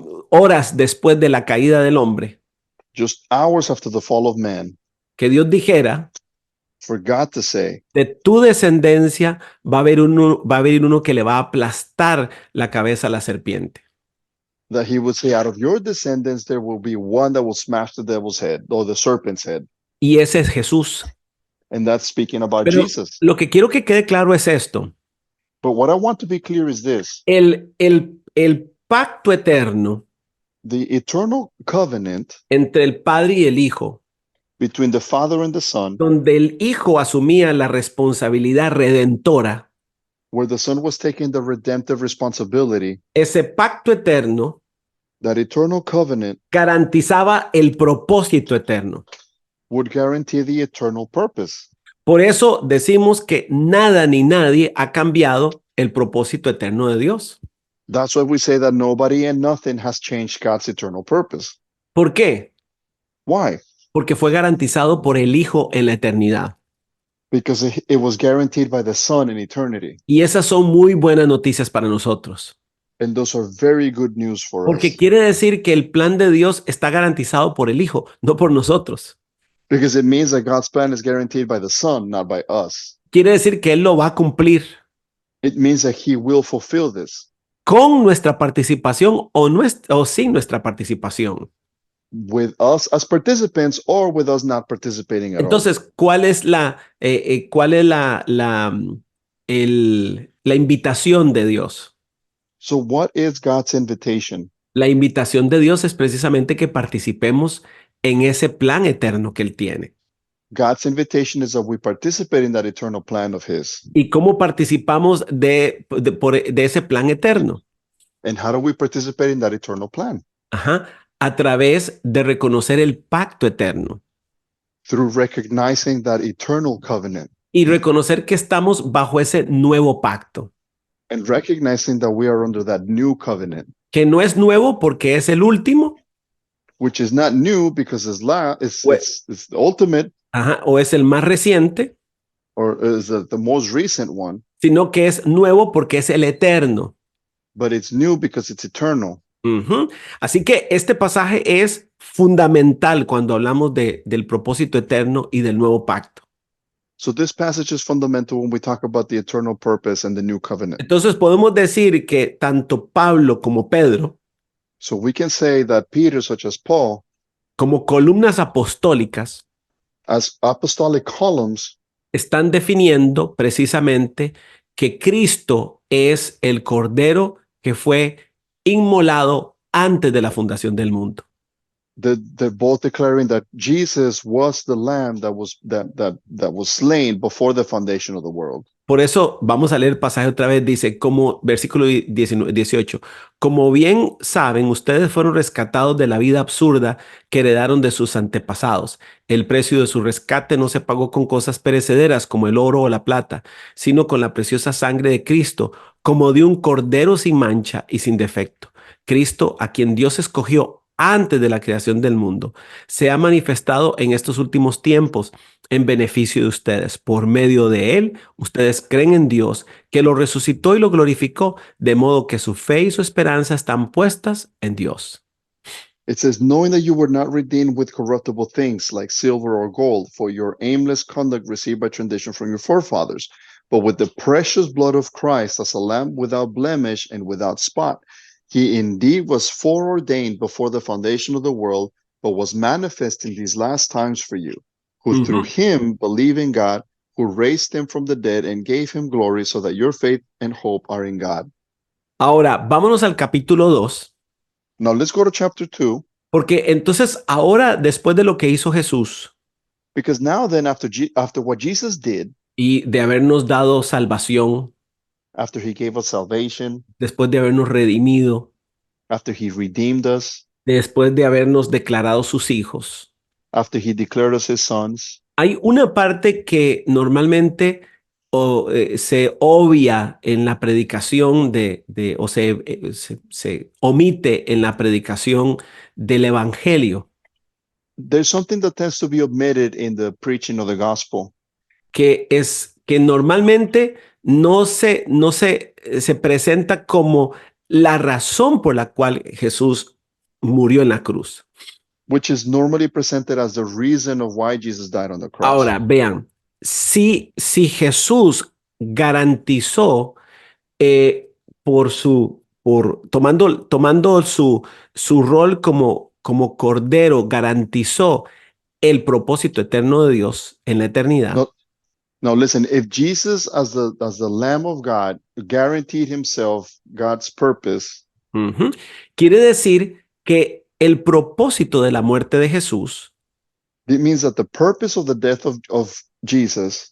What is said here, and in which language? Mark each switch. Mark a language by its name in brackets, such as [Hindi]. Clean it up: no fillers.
[Spanish] horas después de la caída del hombre, [English] just hours after the fall of man, [Spanish] que Dios dijera, [English] for God to say, [Spanish] de tu descendencia va a venir uno que le va a aplastar la cabeza a la serpiente. [English] that he would say, out of your descendants, there will be one that will smash the devil's head or the serpent's head. [Spanish] Y ese es Jesús. [English] And that's speaking about [Spanish] Pero [English] Jesus. [Spanish] lo que quiero que quede claro es esto. [English] But what I want to be clear is this. [Spanish] El pacto eterno [English] The eternal covenant [Spanish] entre el Padre y el Hijo, [English] between the Father and the Son, [Spanish] donde el Hijo asumía la responsabilidad redentora, [English] where the Son was taking the redemptive responsibility, [Spanish] ese pacto eterno [English] that eternal covenant [Spanish] garantizaba el propósito eterno. [English] would guarantee the eternal purpose. [Spanish] Por eso decimos que nada ni nadie ha cambiado el propósito eterno de Dios. [English] That's why we say that nobody and nothing has changed God's eternal purpose. [Spanish] ¿Por qué? [English] Why? [Spanish] Porque fue garantizado por el Hijo en la eternidad. [English] Because it was guaranteed by the Son in eternity. [Spanish] Y esas son muy buenas noticias para nosotros. [English] And those are very good news for [Spanish] Porque [English] us. [Spanish] quiere decir que el plan de Dios está garantizado por el Hijo, no por nosotros. [English] Because it means that God's plan is guaranteed by the Son, not by us. [Spanish] Quiere decir que Él lo va a cumplir [English] It means that he will fulfill this [Spanish] con nuestra participación o sin nuestra participación. [English] with us as participants or with us not participating at all. [Spanish] Entonces, ¿cuál es la invitación de Dios? [English] So what is God's invitation? [Spanish] La invitación de Dios es precisamente que participemos en ese plan eterno que Él tiene. [English] God's invitation is that we participate in that eternal plan of His. [Spanish] ¿Y cómo participamos de ese plan eterno? [English] And how do we participate in that eternal plan? Ajá. [Spanish] A través de reconocer el pacto eterno [English] Through recognizing that eternal covenant [Spanish] y reconocer que estamos bajo ese nuevo pacto, [English] and recognizing that we are under that new covenant, [Spanish] que no es nuevo porque es el último, [English] which is not new because Well- it's the ultimate [Spanish] ajá, o es el más reciente, [English] or is the most recent one, [Spanish] sino que es nuevo porque es el eterno. [English] but it's new because it's eternal. Ujú. [Spanish] Así que este pasaje es fundamental cuando hablamos del propósito eterno y del nuevo pacto. [English] So this passage is fundamental when we talk about the eternal purpose and the new covenant. [Spanish] Entonces podemos decir que tanto Pablo como Pedro, [English] So we can say that Peter, such as Paul, [Spanish] como columnas apostólicas, [English] as apostolic columns, [Spanish] están definiendo precisamente que Cristo es el Cordero que fue inmolado antes de la fundación del mundo. [English] they're both declaring that Jesus was the lamb that was slain before the foundation of the world. [Spanish] Por eso vamos a leer el pasaje otra vez, dice, como versículo 18, como bien saben, ustedes fueron rescatados de la vida absurda que heredaron de sus antepasados. El precio de su rescate no se pagó con cosas perecederas como el oro o la plata, sino con la preciosa sangre de Cristo, como de un cordero sin mancha y sin defecto. Cristo, a quien Dios escogió antes de la creación del mundo, se ha manifestado en estos últimos tiempos en beneficio de ustedes. Por medio de él, ustedes creen en Dios, que lo resucitó y lo glorificó, de modo que su fe y su esperanza están puestas en Dios. [English] It says, knowing that you were not redeemed with corruptible things like silver or gold for your aimless conduct received by tradition from your forefathers, but with the precious blood of Christ as a lamb without blemish and without spot. He indeed was foreordained before the foundation of the world, but was manifest in these last times for you, who through him believe in God, who raised him from the dead and gave him glory, so that your faith and hope are in God. [Spanish] Ahora, vámonos al capítulo 2, [English] Now let's go to chapter 2, [Spanish] porque entonces ahora, después de lo que hizo Jesús [English] because now then after what Jesus did, [Spanish] y de habernos dado salvación, [English] after he gave us salvation, [Spanish] después de habernos redimido, [English] after he redeemed us, [Spanish] después de habernos declarado sus hijos, [English] after he declared us his sons, [Spanish] hay una parte que normalmente se obvia en la predicación o se omite en la predicación del evangelio, [English] there's something that tends to be omitted in the preaching of the gospel, [Spanish] que es que normalmente se presenta como la razón por la cual Jesús murió en la cruz. [English] which is normally presented as the reason of why Jesus died on the cross. [Spanish] Ahora, vean, si Jesús garantizó tomando su rol como cordero, garantizó el propósito eterno de Dios en la eternidad. [English] No, now listen, if Jesus as the Lamb of God guaranteed himself God's purpose, [Spanish] Quiere decir que el propósito de la muerte de Jesús, [English] it means that the purpose of the death of Jesus,